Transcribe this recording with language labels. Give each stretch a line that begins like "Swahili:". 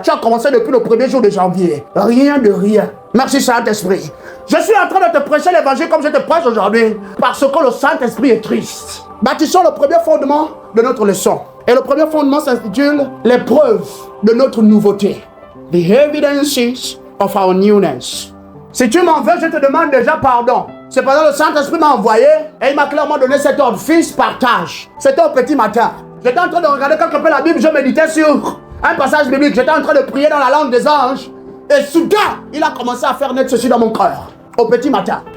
French: Tu as commencé depuis le 1er jour de janvier. Rien de rien. Merci Saint-Esprit. Je suis en train de te prêcher l'évangile comme je te prêche aujourd'hui, parce que le Saint-Esprit est triste. Bâtissons le premier fondement de notre leçon. Et le premier fondement s'intitule les preuves de notre nouveauté.
English: The evidences of our newness.
French: Si tu m'en veux, je te demande déjà pardon. C'est pendant que le Saint-Esprit m'a envoyé et il m'a clairement donné cet ordre. Fils, partage. C'était au petit matin. J'étais en train de regarder quelque peu la Bible, je méditais sur un passage biblique. J'étais en train de prier dans la langue des anges. Et soudain, il a commencé à faire naître ceci dans mon cœur. Au petit matin.